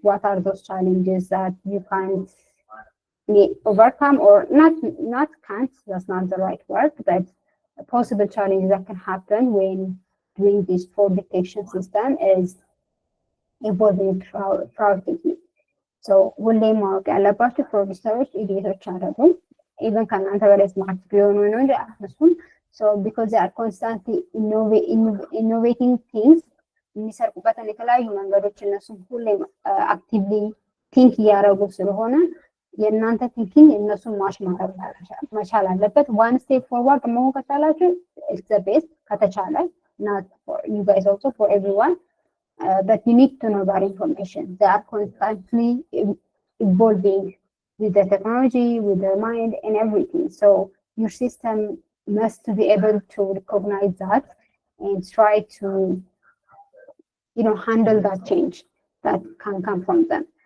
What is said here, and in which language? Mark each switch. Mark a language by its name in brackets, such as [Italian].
[English] What are those challenges that you can't overcome, or not can't, that's not the right word, but possible challenges that can happen when doing this fraud detection system is involving fraud technique. [Amharic] ሁሌ ማወቅ ያለባቸው ፕሮዲውሰሮች ኤዲቶች አይደሉም። ኢቨን ከእናንተ በላይ ስማርት ቢሆኑ ነው እንጂ አያነሱም። ቢኮዝ አር ኮንስታንትሊ ኢኖቬቲንግ ቲንግስ የሚሰርቁበትን የተለያዩ መንገዶች እነሱም ሁሌም አክቲቭሊ ቲንክ እያደረጉ ስለሆነ የእናንተ ቲንኪንግ እነሱን ማሽ ማድረግ መቻል አለበት። ዋን ስቴፕ ፎርዋርድ መሆን ከቻላችሁ ኢትስ ዘ ቤስት ከተቻለ not for you guys also for everyone. [English] But you need to know that information. They are constantly evolving with the technology, with their mind, and everything. So your system must be able to recognize that and try to, handle that change that can come from them.